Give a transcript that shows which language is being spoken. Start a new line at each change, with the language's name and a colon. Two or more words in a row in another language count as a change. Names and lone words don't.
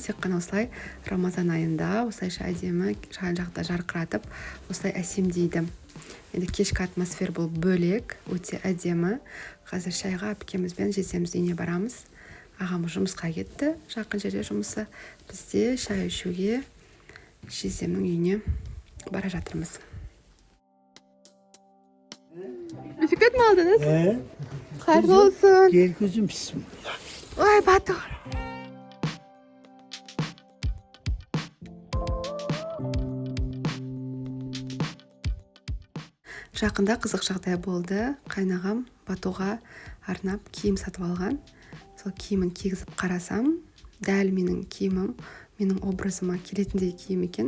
Kazakh: Тек қана осылай Рамазан айында осылайша әдемі жан-жақта жарқыратып, осылай әсемдейді. Енді кешкі атмосфера бұл бөлек, өте әдемі. Қазір шайға әпкемізбен жездеміз үйіне барамыз. Ағамыз жұмысқа кетті, жақын жерде жұмысы. Бізде шай ішуге жездемнің үйіне бара жатырмыз.
Turkish: Bisiklet mi aldınız? Hayırlı olsun. Gel kızım, bismillah. Vay Batur.
Kazakh: Жақында қызық жағдай болды. Қайнағам Батуға арнап киім сатып алған. Сол киімін кигізіп қарасам, дәл менің киімім, менің образыма келетіндей киім екен.